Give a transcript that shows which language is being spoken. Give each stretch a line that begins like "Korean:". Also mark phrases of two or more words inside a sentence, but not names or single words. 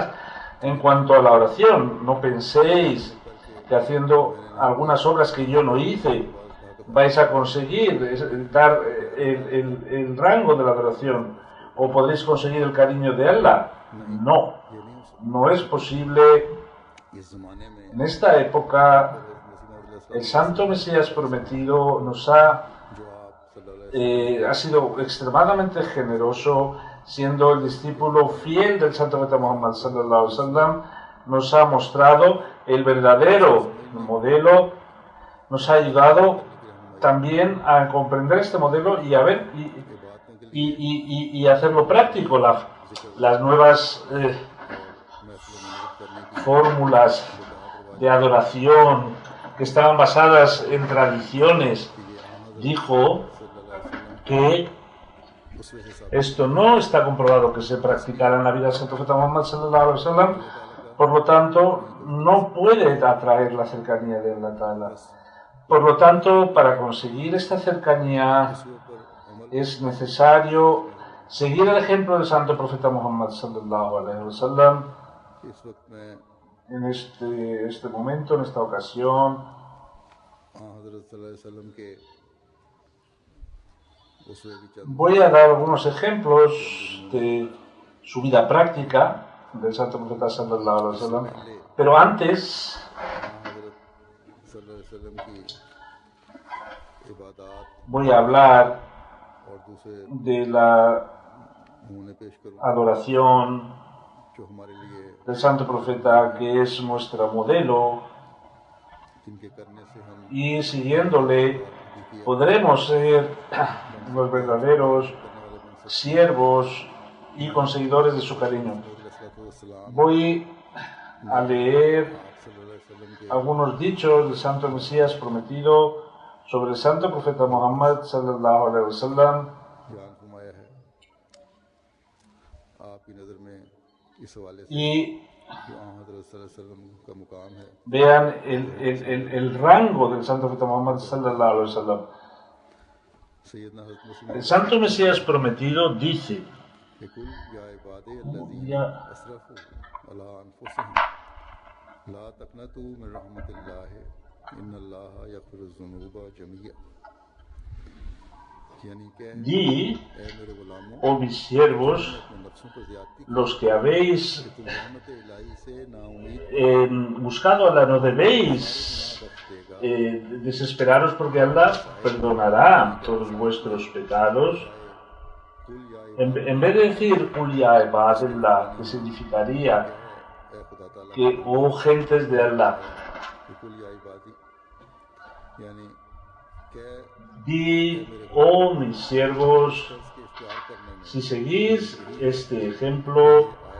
Spanish: En cuanto a la oración, no penséis que haciendo algunas obras que yo no hice vais a conseguir dar el rango de la adoración o podréis conseguir el cariño de Allah. No, no es posible.
Urdu: اس زمانے میں
Spanish: En esta época El Santo Mesías prometido nos ha sido extremadamente generoso, siendo el discípulo fiel del Santo Profeta Muhammad
Arabic: صلى الله عليه وسلم,
Spanish: nos ha mostrado el verdadero modelo, nos ha ayudado también a comprender este modelo y a ver y hacerlo práctico, las nuevas fórmulas de adoración que estaban basadas en tradiciones. Dijo que esto no está comprobado que se practicara en la vida del Santo Profeta Muhammad
Arabic: صلى الله عليه وسلم,
Spanish: por lo tanto no puede atraer la cercanía de
Arabic: الله تعالى.
Spanish: Por lo tanto, para conseguir esta cercanía es necesario seguir el ejemplo del Santo Profeta Muhammad
Arabic: صلى الله عليه وسلم.
Spanish: En este momento, en esta ocasión, voy a dar algunos ejemplos de su vida práctica del Santo Profeta
Arabic: صلى الله عليه وسلم,
Spanish: pero antes voy a hablar de la adoración del Santo Profeta, que es nuestro modelo, y siguiéndole podremos ser los verdaderos siervos y conseguidores de su cariño. Voy a leer algunos dichos del Santo Mesías prometido sobre el Santo Profeta Muhammad
Arabic: صلى الله عليه وسلم.
Spanish: Y vean el rango del Santo Profeta Muhammad
Arabic: صلى الله عليه وسلم.
Spanish: El Santo Mesías prometido dice: Di, oh mis siervos, los que habéis buscado a Allah, no debéis desesperaros, porque Allah perdonará todos vuestros pecados. En vez de decir
Arabic: قل يا عباد الله,
Spanish: que significaría que, oh gentes de Allah, di, oh mis siervos, si seguís este ejemplo,